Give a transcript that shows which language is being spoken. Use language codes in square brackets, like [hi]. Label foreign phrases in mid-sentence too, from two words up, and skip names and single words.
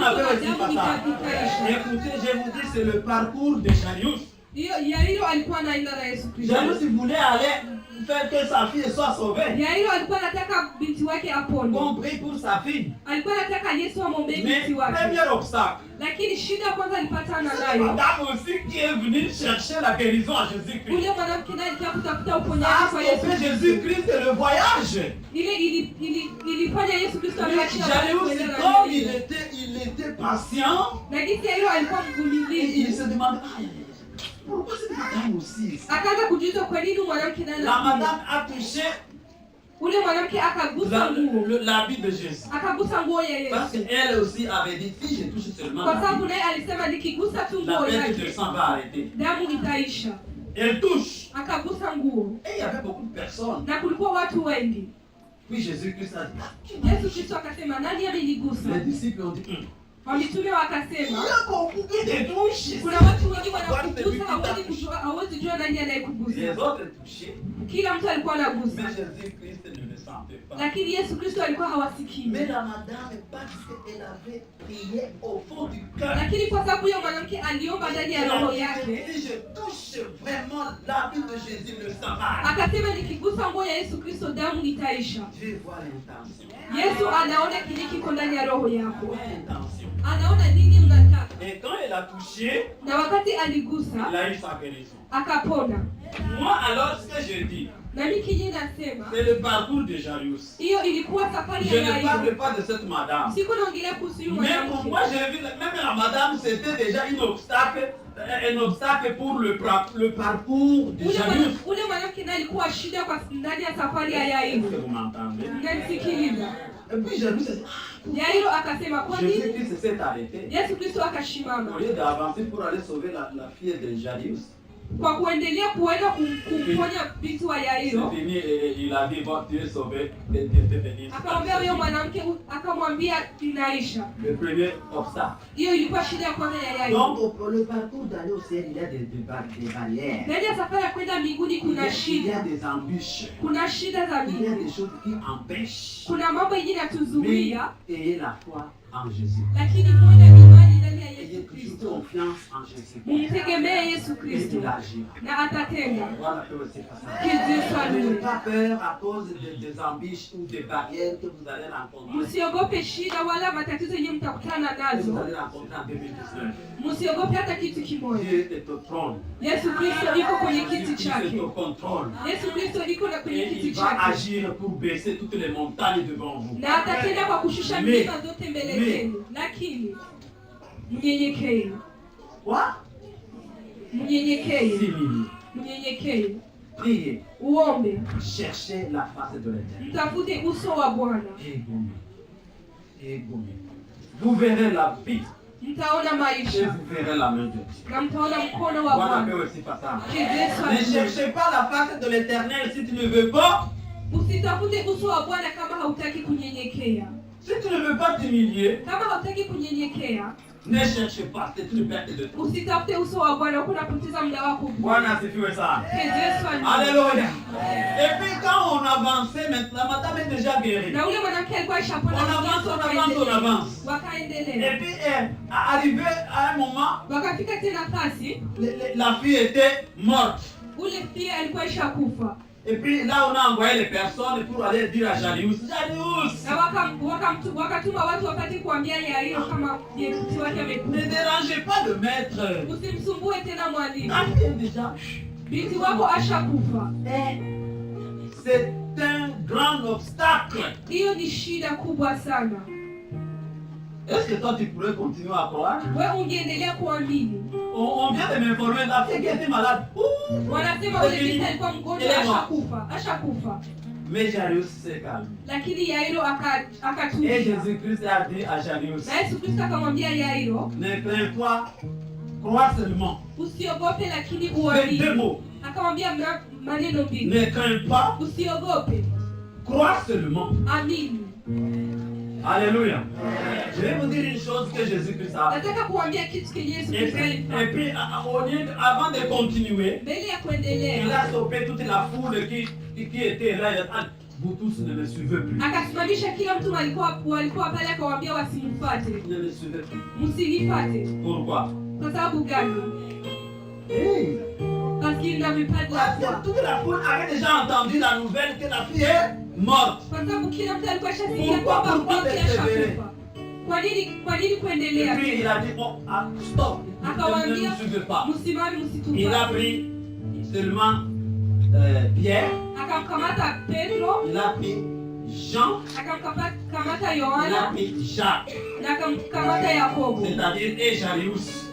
[sw] Bwana Kristo pewe na sifa damu sana. itaisha. [fr] Écoutez, je vous dis, c'est le parcours de Jairus. [sw] Yairo alikuwa anaenda na Yesu Kristo. [fr] Jairus voulait aller faire que sa fille soit sauvée. [sw] Yairo alikuwa anataka binti wake apone. [fr] On prie pour sa fille. [sw] Alikuwa anataka Yesu amwombee binti wake. [fr] Mais premier obstacle. [sw] Lakini shida kwanza alipatana nayo. [fr] Madame aussi qui est venue chercher la guérison à Jésus-Christ. [sw] Ule mwanamke naye alikuwa kutafuta uponyaji kwa Yesu. [fr] Jésus-Christ le voyage. [sw] Ilifanya Yesu Kristo ameachia. [fr] Jairus, comme il était patient. [sw] Lakini Yairo alikuwa mvumilivu. [fr] Il se demande pourquoi cette madame aussi? [sw] Akaanza kujiuliza kwa nini mwanamke naye. [fr] La madame a touché [sw] ule mwanamke akagusa nguo [fr] l'habit de Jésus. [sw] Akagusa nguo ya Yesu. [fr] Parce qu'elle aussi avait dit si je touche seulement. [sw] Kwa sababu naye alisema nikigusa tu nguo yake. [fr] La perte de sang va arrêter. [sw] Damu itaisha. [fr] Elle touche. [sw] Akagusa nguo. [fr] Et il y avait beaucoup de personnes. [sw] Na kulikuwa watu wengi. [fr] Puis Jésus-Christ a dit. [sw] Yesu Kristo akasema nani amenigusa? [fr] Les disciples ont dit. [sw] Wamitume wakasema kuna watu wengi wanakugusa, hawezi jua nani anayekugusa. Kila mtu alikuwa anagusa, lakini Yesu Kristo alikuwa hawasikii. Lakini kwa sababu huyo mwanamke aliomba ndani ya roho yake, akasema nikigusa nguo ya Yesu Kristo damu itaisha. Yesu anaona kile kiko ndani ya roho yako. Anaona nini unataka. [fr] Et quand elle a touché, [sw] na wakati aligusa, [fr] elle a eu sa guérison. [sw] Akapona. [fr] Moi alors ce que je dis, c'est le parcours de Jairus. [sw] Hiyo ilikuwa safari ya Yairo. [fr] Je ne parle pas de cette madame. [sw] Siku naongelea kuhusu yule mwanamke. [fr] Mais pour moi j'ai vu même la madame c'était déjà un obstacle pour le parcours de Jairus. [sw] Ule mwanamke naye alikuwa shida kwa ndani ya safari ya Yairo. [fr] Vous m'entendez? [sw] Mnasikiliza? [fr] Et puis Jairus [sw] Yairo akasema kwa nini? [fr] Jésus-Christ s'est arrêté. [sw] Yesu Kristo akashimama. [fr] Au lieu d'avancer pour aller sauver la fille de Jairus. [sw] Kwa kuendelea kuenda kumponya binti wa Yairo. [fr] Il a dit bon tu es sauvé. [sw] Akamwambia huyo mwanamke, akamwambia inaisha. [fr] Le premier obstacle. [sw] Hiyo ilikuwa shida ya kwanza ya Yairo. [fr] Donc le parcours d'aller au ciel il y a des barrières. [sw] Ndani ya safari ya kwenda mbinguni kuna shida. [fr] Il y a des embûches. [sw] Kuna shida za mbinguni. [fr] Il y a des choses qui empêchent. [sw] Kuna mambo mengine yatuzuia. [fr] Ayez la foi en Jésus. [sw] Lakini moja ni imani ndani ya Yesu Kristo. [fr] Confiance en Jésus. [sw] Mtegemee Yesu Kristo. Na atatenda. [fr] N'ayez pas peur à cause des embûches ou des barrières que vous allez rencontrer. [sw] Msiogope shida wala matatizo yenye mtakutana nazo. [fr] Vous allez rencontrer en 2019. [sw] Msiogope hata kitu kimoja. [fr] Dieu est au trône. [sw] Yesu Kristo yuko kwenye kiti chake. [fr] Dieu est au contrôle. [sw] Yesu Kristo yuko kwenye kiti chake. [fr] Il va agir pour baisser toutes les montagnes devant vous. [sw] Na atatenda kwa kushusha milima zote mbele yenu. Lakini mnyenyekee. [fr] Quoi? [sw] Mnyenyekee. Simili. Mnyenyekee. [fr] Priez. [sw] Uombe. [fr] Cherchez la face de l'Éternel. [sw] Mtafute uso wa Bwana. [fr] Vous verrez la vie. [sw] Mtaona maisha. [fr] Et vous verrez la main de Dieu. [sw] Na mtaona mkono wa Bwana. [fr] Ne cherchez pas la face de l'Éternel si tu ne veux pas. [sw] Usitafute uso wa Bwana kama hautaki kunyenyekea. [fr] Si tu ne veux pas t'humilier, [sw] kama hautaki kunyenyekea, [fr] ne cherche pas, c'est une perte de temps. [sw] Usitafute uso wa Bwana, unapoteza muda wako. Bwana asifiwe sana. Alléluia. Alléluia. [fr] Et puis quand on avançait, maintenant madame est déjà guérie. [sw] Na ule mwanamke alikuwa ashapona. [fr] On avance. [sw] Wakaendelea. [fr] Et puis arrivé à un moment, [sw] wakafika tena nafasi, [fr] la fille était morte. [sw] Ule fille alikuwa ashakufa. [fr] Et puis là, on a envoyé les personnes pour aller dire à Jairus. [sw] Na wakatuma watu wapate kuambia Yairo kama binti wake amekufa. [fr] Ne dérangez pas le maître. [sw] Usimsumbue tena mwalimu. [fr] Déjà. [sw] Binti wako ashakufa. [fr] C'est un grand obstacle. [sw] Hiyo ni shida kubwa sana. [fr] Est-ce que toi tu pourrais continuer à croire? [sw] Wewe ungeendelea kuamini. [fr] On vient de m'informer, la fille qui était malade. [sw] Wanasema ule binti alikuwa mgonjwa, ashakufa. [fr] Mais Jairus s'est calmé. [sw] Lakini Yairo akatulia. [fr] Et Jésus-Christ a dit à Jairus. [sw] Na Yesu Kristo akamwambia Yairo, [fr] ne crains pas, crois seulement. [sw] Usiogope lakini uamini. [fr] Deux mots. [sw] Akamwambia maneno mbili. [fr] Ne crains pas, [sw] usiogope, [fr] crois seulement. [sw] Amini. [fr] Alléluia. Je vais vous dire une chose que Jésus-Christ a fait. [sw] Nataka kuambia kitu kenye Yesu Kristo alifanya. [fr] Et puis avant de continuer, [sw] mbele ya kuendelea, [fr] il a stoppé toute la foule qui était là. Vous tous ne me suivez plus. [sw] Akasimamisha kila mtu walikuwa pale, akawaambia wasimfuate. [fr] Ne me suivez plus. [sw] Msinifuate. [fr] Pourquoi? [sw] Kwa sababu gani? [fr] Parce qu'il n'avait pas de la foi. Toute la foule avait déjà entendu la nouvelle que la fille est morte. Pourquoi persévérer? Et puis il a dit, bon, stop, ne nous suivez pas. Il a pris seulement Pierre, il a pris Jean, il a pris Jacques, c'est-à-dire Ejarius.